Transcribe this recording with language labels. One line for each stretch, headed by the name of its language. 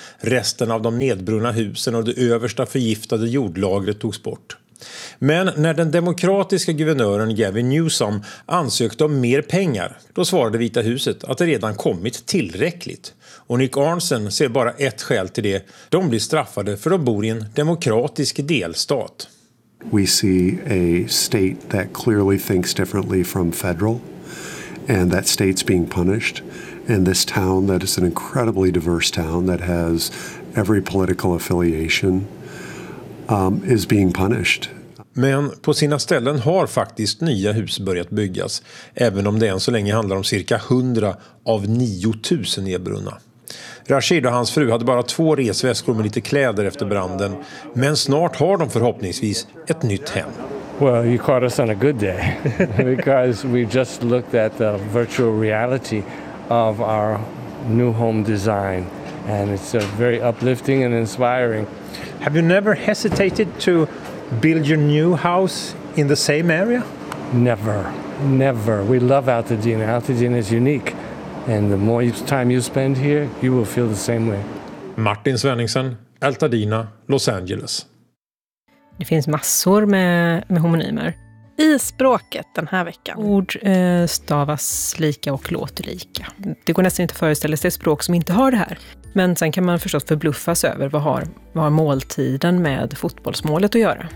Swedish: Resten av de nedbrunna husen och det översta förgiftade jordlagret togs bort. Men när den demokratiska guvernören Gavin Newsom ansökte om mer pengar, då svarade Vita huset att det redan kommit tillräckligt. Och Nick Arnson ser bara ett skäl till det. De blir straffade för de bor i en demokratisk delstat.
English: We see a state that clearly thinks differently from federal, and that state's being punished. And this town that is an incredibly diverse town that has every political affiliation is being punished.
Swedish: Men på sina ställen har faktiskt nya hus börjat byggas, även om det än så länge handlar om cirka 100 av 9000 nedbrunna. Rashid och hans fru hade bara två resväskor med lite kläder efter branden, men snart har de förhoppningsvis ett nytt hem.
English: Well, you caught us on a good day because we just looked at the virtual reality of our new home design and it's a very uplifting and inspiring. Have you never hesitated to build your new house in the same area? Never, never. We love Altadena. Altadena is unique. And the more time you spend here, you will feel the same way.
Swedish: Martin Svenningsen, Altadena, Los Angeles. Det finns massor med homonymer. I språket den här veckan. Ord stavas lika och låter lika. Det går nästan inte att föreställa sig språk som inte har det här. Men sen kan man förstås förbluffas över vad har måltiden med fotbollsmålet att göra.